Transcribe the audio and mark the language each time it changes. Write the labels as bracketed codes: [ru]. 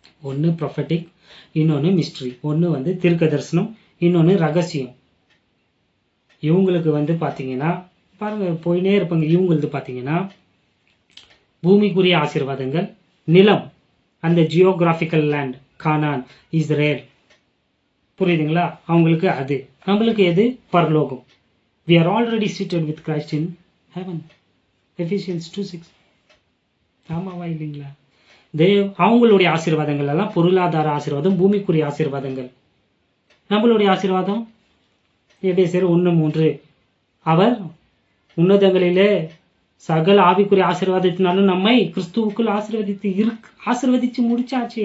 [ta] ஒன்று ப்ரொஃபட்டிக், இன்னொன்று மிஸ்ட்ரி. ஒன்று தீர்க்க தரிசனம், இன்னொன்று ரகசியம். இவங்களுக்கு பார்த்தீங்கன்னா பாருங்க, போயினே இருப்பாங்க. இவங்களுக்கு பார்த்தீங்கன்னா பூமிக்குரிய ஆசீர்வாதங்கள், நிலம், அந்த ஜியோகிராபிக்கல் லேண்ட், கானான், இஸ்ரேல், புரியுதுங்களா? அவங்களுக்கு அது. நம்மளுக்கு எது? பரலோகம். [en] we are already seated with Christ in heaven. [ta] Ephesians 2:6. ஆமாவா இல்லைங்களா? அவங்களுடைய ஆசீர்வாதங்கள் எல்லாம் பொருளாதார ஆசீர்வாதம், பூமிக்குரிய ஆசீர்வாதங்கள். நம்மளுடைய ஆசீர்வாதம் எபேசியர் 1:3. அவர் உன்னதங்களிலே சகல ஆவிக்குரிய ஆசீர்வாதத்தினாலும் நம்மை கிறிஸ்துவுக்குள் ஆசீர்வதிச்சு முடிச்சாச்சு.